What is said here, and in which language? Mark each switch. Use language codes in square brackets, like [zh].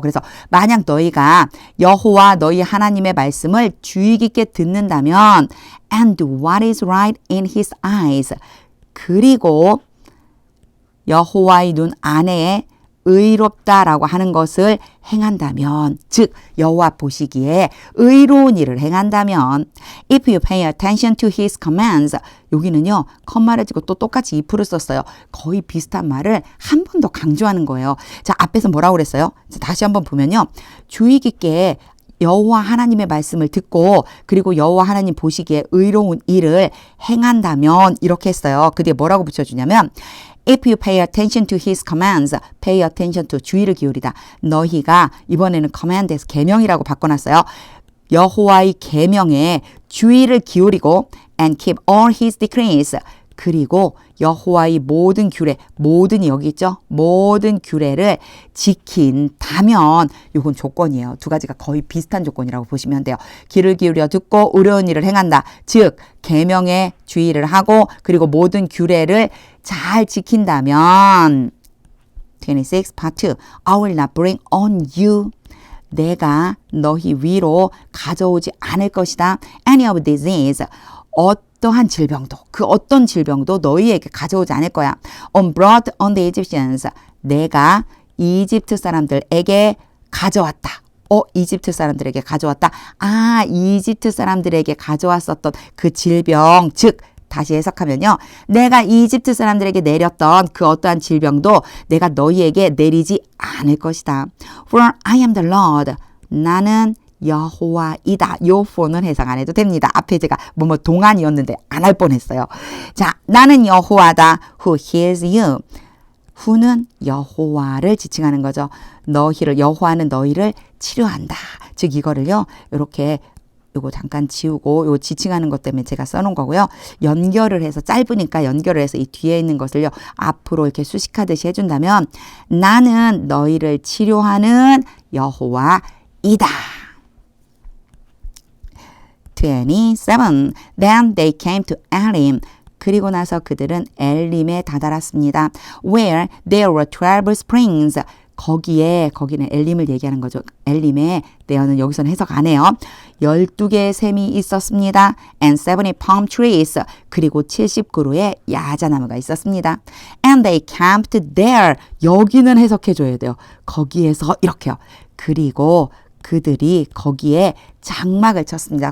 [ko] 그래서 만약 너희가 여호와 너희 하나님의 말씀을 주의 깊게 듣는다면 [en] and do what is right in his eyes [ko] 그리고 여호와의 눈 안에 의롭다라고 하는 것을 행한다면 즉 여호와 보시기에 의로운 일을 행한다면 [en] if you pay attention to his commands [ko] 여기는요 컴마를 지고 또 똑같이 if를 썼어요. 거의 비슷한 말을 한 번 더 강조하는 거예요. 자 앞에서 뭐라고 그랬어요? 다시 한번 보면요 주의 깊게 여호와 하나님의 말씀을 듣고 그리고 여호와 하나님 보시기에 의로운 일을 행한다면 이렇게 했어요. 그 뒤에 뭐라고 붙여주냐면 [en] If you pay attention to his commands, pay attention to [ko] 주의를 기울이다. 너희가 이번에는 command에서 계명이라고 바꿔놨어요. 여호와의 계명에 주의를 기울이고 [en] and keep all his decrees. [ko] 그리고 여호와의 모든 규례, 모든이 여기 있죠. 모든 규례를 지킨다면 이건 조건이에요. 두 가지가 거의 비슷한 조건이라고 보시면 돼요. 귀를 기울여 듣고 의로운 일을 행한다. 즉 계명에 주의를 하고 그리고 모든 규례를 잘 지킨다면 26 part 2 [en] I will not bring on you [ko] 내가 너희 위로 가져오지 않을 것이다. [en] Any of disease [ko] 어떠한 질병도 그 어떤 질병도 너희에게 가져오지 않을 거야. [en] On brought on the Egyptians [ko] 내가 이집트 사람들에게 가져왔다. 이집트 사람들에게 가져왔다. 이집트 사람들에게 가져왔었던 그 질병 즉 다시 해석하면요. 내가 이집트 사람들에게 내렸던 그 어떠한 질병도 내가 너희에게 내리지 않을 것이다. [en] For I am the Lord. [ko] 나는 여호와이다. 요 for는 해석 안 해도 됩니다. 앞에 제가 동안이었는데 안 할 뻔했어요. 자, 나는 여호와다. [en] Who heals you. [ko] who는 여호와를 지칭하는 거죠. 여호와는 너희를 치료한다. 즉 이거를요. 이렇게 요거 잠깐 지우고 요 지칭하는 것 때문에 제가 써놓은 거고요. 연결을 해서 짧으니까 연결을 해서 이 뒤에 있는 것을요. 앞으로 이렇게 수식하듯이 해준다면 나는 너희를 치료하는 여호와이다. [en] 27. Then they came to Elim. [ko] 그리고 나서 그들은 엘림에 다다랐습니다. [en] Where there were 12 springs. [ko] 거기는 엘림을 얘기하는 거죠. 엘림에 there는 여기서는 해석 안 해요. 12개의 샘이 있었습니다. [en] And 70 palm trees. [ko] 그리고 70그루의 야자나무가 있었습니다. [en] And they camped there. [ko] 여기는 해석해 줘야 돼요. 거기에서 이렇게요. 그리고 그들이 거기에 장막을 쳤습니다.